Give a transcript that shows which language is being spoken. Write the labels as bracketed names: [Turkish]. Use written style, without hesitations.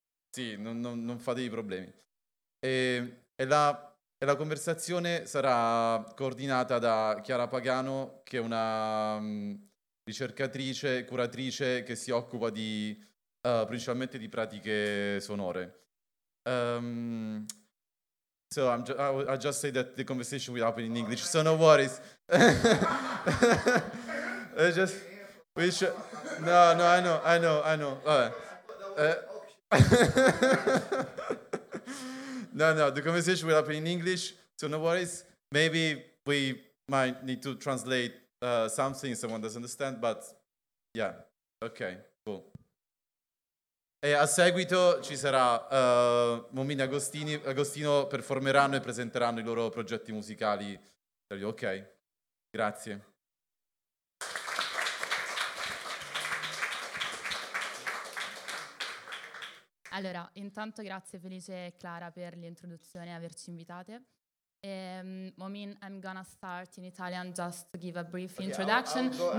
[Italian] Sì, non fate i problemi. E la conversazione sarà coordinata da Chiara Pagano, che è una ricercatrice, curatrice, che si occupa di principalmente di pratiche sonore. [English] So I'm I just say that the conversation will happen in English. So no worries. No, the conversation will happen in English. So no worries. Maybe we might need to translate something someone doesn't understand, but yeah. Okay, cool. [Italian] E a seguito ci sarà Momini e Agostino performeranno e presenteranno i loro progetti musicali. Ok, grazie. Allora, intanto grazie Felice e Clara per l'introduzione e averci invitate. [English] Momin, I'm gonna start in Italian just to give a brief introduction.